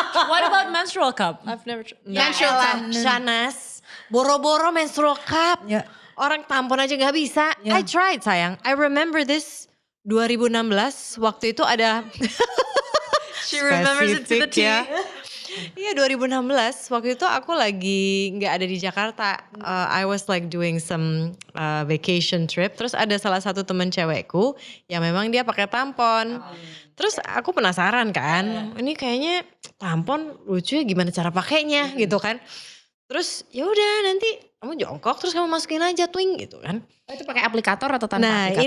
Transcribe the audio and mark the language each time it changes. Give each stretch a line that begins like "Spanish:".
English: What about menstrual cup? I've never tried.
Indonesian: Menstrual cup. Shanas. Boro-boro menstrual cup.
English: Yeah.
Indonesian: Orang tampon aja gak bisa. I tried, sayang. I remember this 2016. Waktu itu ada.
English: She remembers it to the T.
Indonesian: Iya, 2016. Waktu itu aku lagi gak ada di Jakarta.
English: I was like doing some vacation trip.
Indonesian: Terus ada salah satu temen cewekku yang memang dia pakai tampon. Terus aku penasaran kan. Ini kayaknya tampon lucu ya, gimana cara pakainya gitu kan. Terus ya udah, nanti kamu jongkok terus kamu masukin aja twing gitu kan. Itu pakai aplikator atau tanpa aplikator?